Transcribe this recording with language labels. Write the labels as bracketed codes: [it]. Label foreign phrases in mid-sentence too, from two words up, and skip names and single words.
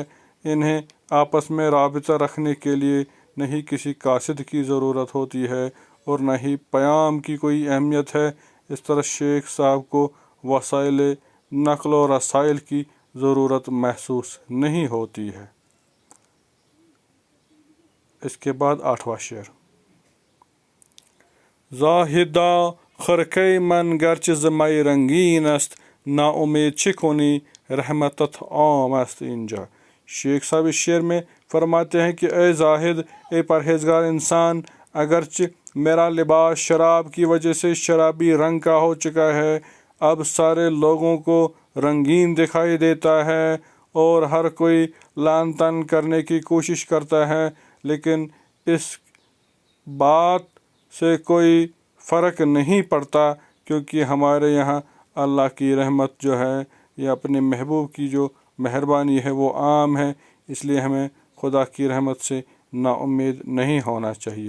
[ur] انہیں آپس میں رابطہ رکھنے کے لیے نہ ہی کسی قاصد کی ضرورت ہوتی ہے اور نہ ہی پیام کی کوئی اہمیت ہے۔ اس طرح شیخ صاحب کو وسائل نقل و رسائل کی ضرورت محسوس نہیں ہوتی ہے۔ اس کے بعد آٹھواں شعر، [fa] زاہدہ خرقه من گرچه ز می رنگین است، نا امید چه کنی رحمتت عام است اینجا۔ [ur] شیخ صاحب اس شعر میں فرماتے ہیں کہ اے زاہد، اے پرہیزگار انسان، اگرچہ میرا لباس شراب کی وجہ سے شرابی رنگ کا ہو چکا ہے، اب سارے لوگوں کو رنگین دکھائی دیتا ہے اور ہر کوئی لان تان کرنے کی کوشش کرتا ہے، لیکن اس بات سے کوئی فرق نہیں پڑتا، کیونکہ ہمارے یہاں اللہ کی رحمت جو ہے یا اپنے محبوب کی جو مہربانی ہے وہ عام ہے، اس لیے ہمیں خدا کی رحمت سے نا امید نہیں ہونا چاہیے۔